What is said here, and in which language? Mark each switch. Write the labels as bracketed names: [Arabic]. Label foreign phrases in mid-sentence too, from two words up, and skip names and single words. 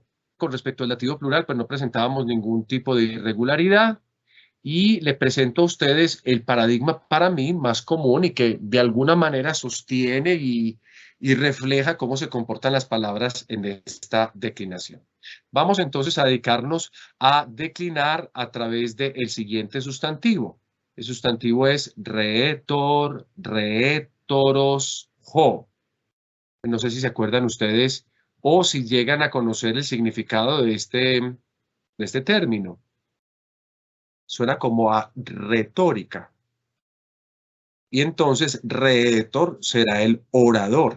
[Spanish] Con respecto al dativo plural, pues no presentábamos ningún tipo de irregularidad y le presento a ustedes el paradigma para mí más común y que de alguna manera sostiene y refleja cómo se comportan las palabras en esta declinación. Vamos entonces a dedicarnos a declinar a través del siguiente sustantivo. El sustantivo es [Greek] ῥήτωρ, ῥήτορος, ὁ. [Spanish] No sé si se acuerdan ustedes o si llegan a conocer el significado de este término. Suena como a retórica. Y entonces retor será el orador.